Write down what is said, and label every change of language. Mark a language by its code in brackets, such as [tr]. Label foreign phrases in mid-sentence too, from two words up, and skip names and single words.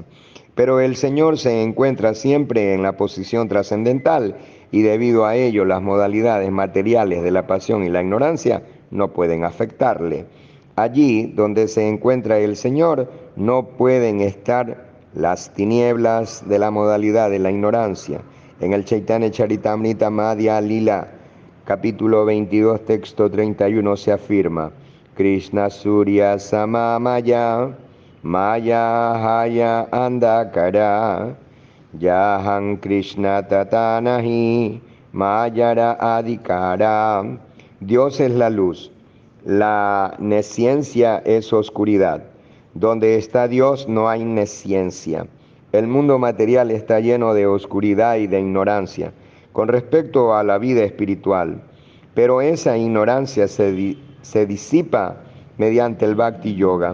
[es] Pero el Señor se encuentra siempre en la posición trascendental y debido a ello las modalidades materiales de la pasión y la ignorancia no pueden afectarle. Allí donde se encuentra el Señor no pueden estar las tinieblas de la modalidad de la ignorancia. En el Chaitanya Charitamrita Madhya Lila, capítulo 22, texto 31, se afirma: [bn] কৃষ্ণ সূর্য সমমায়া, মায়া হয় অন্ধকার, যাহাঁ কৃষ্ণ তাতানাহি, মায়ার অধিকার. [es] Dios es la luz, la nesciencia es oscuridad. Donde está Dios no hay nesciencia. El mundo material está lleno de oscuridad y de ignorancia con respecto a la vida espiritual, pero esa ignorancia se disipa mediante el Bhakti Yoga.